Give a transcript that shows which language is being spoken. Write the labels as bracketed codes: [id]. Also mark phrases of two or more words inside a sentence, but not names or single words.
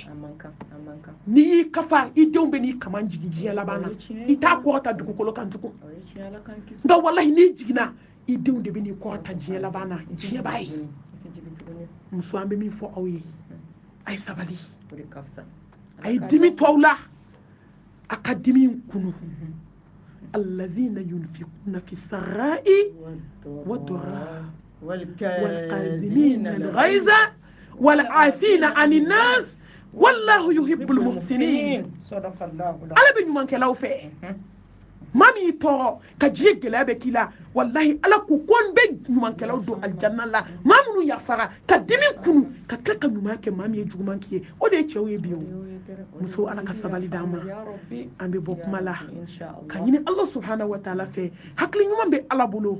[bm] n'i y'i kafa i denw bɛ n'i kaman jigin diɲɛ laban na i t'a kɔrɔta dugukolo kan tugun nka wallahi n'i jiginna i denw de bɛ n'i kɔrɔta diɲɛ laban na diɲɛ b'a ye muso an bɛ min fɔ aw ye a ye sabali a ye dimi to aw la a ka dimi kunu [ar] الذين ينفقون في السراء والضراء والكاظمين الغيظ والعافين عن الناس والله يحب المحسنين صدق الله [bm] ala bɛ ɲumankɛlaw fɛ maa min y'i tɔɔrɔ ka diɲɛ gɛlɛya bɛ k'i la wallahi ala ko ko n bɛ ɲumankɛlaw don aljanna la maa minnu yafara ka dimi kunu ka tila ka ɲuman kɛ maa min ye juguman k'i ye o de ye cɛw ye bi o muso ala ka sabali d'an ma an bɛ bɔ kuma la ka ɲini ala [ar] سبحانه وتعالى [bm] fɛ hakili ɲuman bɛ ala bolo